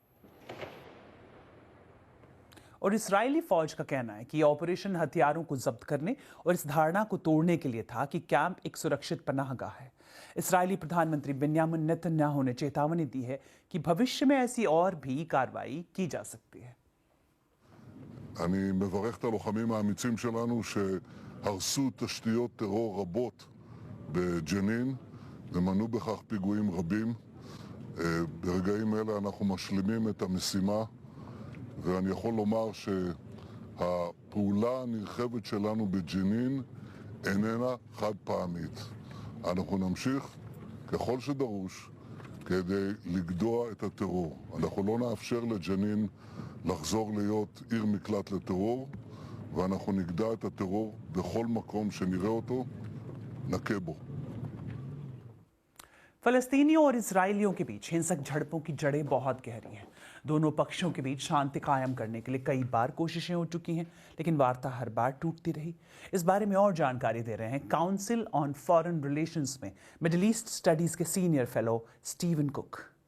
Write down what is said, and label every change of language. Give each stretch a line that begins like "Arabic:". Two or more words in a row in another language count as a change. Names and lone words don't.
Hindi: और इस्राएली फौज का कहना है कि यह ऑपरेशन हथियारों को जब्त करने और इस धारणा को तोड़ने के लिए था कि कैंप एक सुरक्षित पनाहगाह है। इस्राएली प्रधानमंत्री बेन्यामिन नेतन्याहू ने चेतावनी दी है कि भविष्य में ऐसी और भी कार्रवाई की जा सकती है।
Hebrew: אני מברך את הלוחמים האמיצים שלנו שהרסו תשתיות טרור רבות בג'נין ומנעו בכך פיגועים רבים. ברגעים אלה אנחנו משלימים את המשימה, ואני יכול לומר שהפעולה הנרחבת שלנו בג'נין איננה חד פעמית. אנחנו נמשיך ככל שדרוש כדי לגדוע את הטרור. אנחנו לא נאפשר לג'נין לחזור להיות עיר מקלט לטרור, ואנחנו נגדע את הטרור בכל מקום שנראה אותו, נכה בו.
Hindi: फलस्तीनियों और इजरायलियों के बीच हिंसक झड़पों की जड़ें बहुत गहरी हैं। दोनों पक्षों के बीच शांति कायम करने के लिए कई बार कोशिशें हो चुकी हैं, लेकिन वार्ता हर बार टूटती रही। इस बारे में और जानकारी दे रहे हैं काउंसिल ऑन फॉरेन रिलेशंस में
English: Middle East Studies
Hindi: के
English: senior fellow
Hindi: स्टीवन कुक।